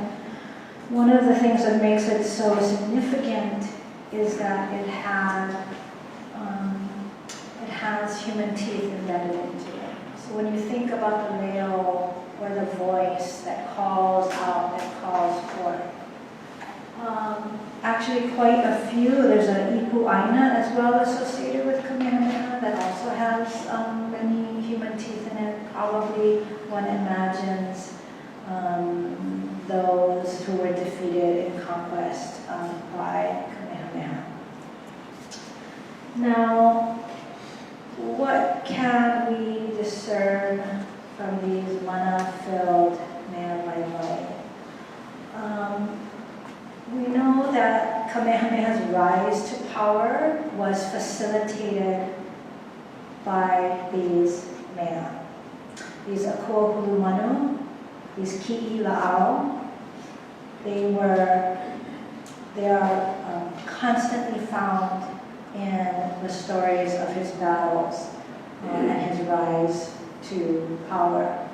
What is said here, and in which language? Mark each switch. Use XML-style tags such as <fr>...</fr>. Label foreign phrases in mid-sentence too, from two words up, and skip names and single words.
<en>One of the things that makes it so significant is that it has human teeth embedded into it. So when you think about the male or the voice that calls out, that calls forth, actually quite a few. There's an</en> <haw>ipu aina</haw> <en>as well associated with Kamehameha that also has many human teeth in it. Probably one imagines those who were defeated in conquest by Kamehameha. Now, what can we discern from these mana-filled</en> <haw>mea vaivai?</haw> <en>We know that Kamehameha's rise to power was facilitated by these mea. These</en> <haw>akua hulu manu,</haw> <en>these</en> <haw>ki'i la'au,</haw> <en>they are constantly found in the stories of his battles and his rise to power.</en>